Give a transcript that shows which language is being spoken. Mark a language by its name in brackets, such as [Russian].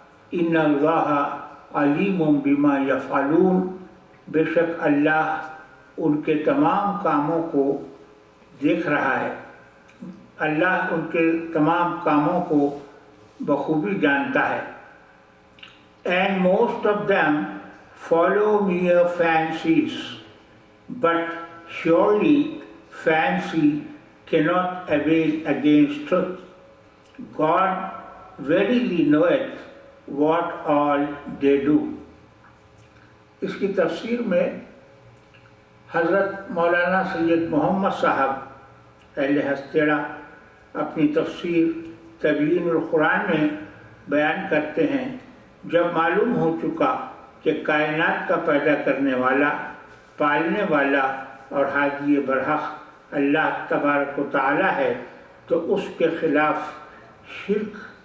[Arabic] ان اللہ علیم بما یفعلون، [Urdu] بے شک اللہ ان کے تمام کاموں کو دیکھ رہا ہے. اللہ ان کے تمام کاموں کو بخوبی جانتا ہے. [English] And most of them follow mere fancies, but surely fancy cannot avail against truth. God verily knoweth what all they do. [Urdu] اس کی تفسیر میں حضرت مولانا سید محمد صاحب اہل ہستیڑا اپنی تفسیر تبیین القرآن میں بیان کرتے ہیں جب معلوم ہو چکا کہ کائنات کا پیدا کرنے والا، پالنے والا اور ہادی برحق اللہ تبارک و تعالی ہے تو اس کے خلاف شرک